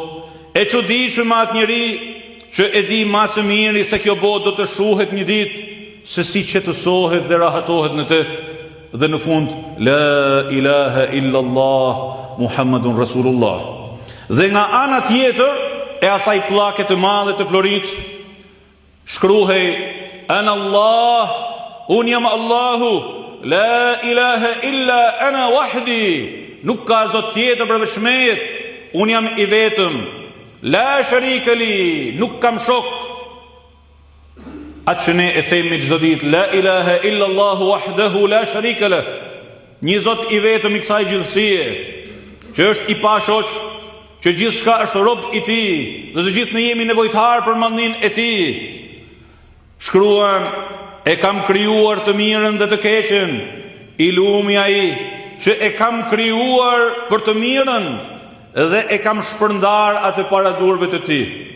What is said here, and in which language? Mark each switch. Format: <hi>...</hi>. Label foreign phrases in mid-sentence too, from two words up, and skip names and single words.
<sq>E çuditshme me atë njeri që e di më së miri se kjo botë do të shuhet një ditë, se si qetësohet dhe rahatohet në të. Dhe në fund,</sq> <ar>لا إله إلا الله محمد رسول الله.</ar> <sq>Dhe nga ana tjetër e asaj pllake të madhe të florit shkruhej:</sq> <ar>أنا الله,</ar> <sq>unë jam Allahu,</sq> <ar>لا إله إلا أنا وحدي,</ar> <sq>nuk ka zot tjetër përveç meje, unë jam i vetëm,</sq> <ar>لا شريك لي,</ar> <sq>nuk kam shok. Atë që ne e themi çdo ditë,</sq> <ar>لا إله إلا الله وحده لا شريك له,</ar> <sq>një zot i vetëm i kësaj gjithësie, që është i pashoq, që gjithçka është rob i tij dhe të gjithë ne jemi nevojtar për mallnin e tij. Shkruan: e kam krijuar të mirën dhe të keqen, i lumi ai që e kam krijuar për të mirën dhe e kam shpërndar atë para durve të tij.</sq>